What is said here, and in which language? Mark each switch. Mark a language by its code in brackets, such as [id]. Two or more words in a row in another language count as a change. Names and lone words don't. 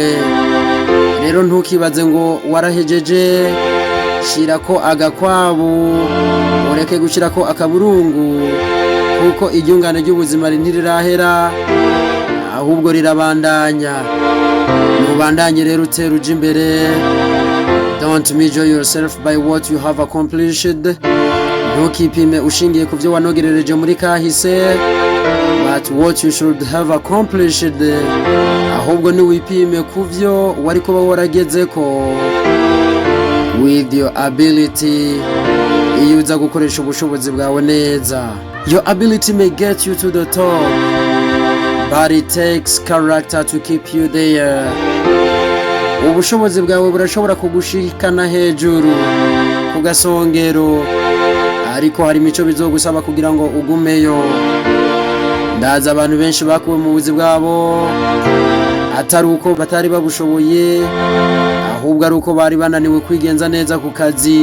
[rn] Rero ntukibaze ngo warahejeje, shirako agakwabu, ureke gushirako akaburungu, kuko iryungane ry'ubuzima ntirirahera, ahubwo rirabandanya. Mubandanye rero utera uja imbere. [en] Don't measure yourself by what you have accomplished. [rn] Ntukipime ushingiye ku byo wanogerereje muri kahise, [en] but what you should have accomplished, [rn] ahubwo ni wipime ku byo wari kuba waragezeko [en] with your ability, [rn] iyo uza gukoresha ubushobozi bwawe neza. [en] Your ability may get you to the top, but it takes character to keep you there. [rn] Ubushobozi bwawe burashobora kugushikana hejuru ku gasongero, ariko hari imico bizogusaba kugira ngo ugumeyo. Ndaza abantu benshi bakuwe mu buzi bwabo atari uko batari babushoboye, ahubwo ari uko bari bananiwe kwigenza neza ku kazi.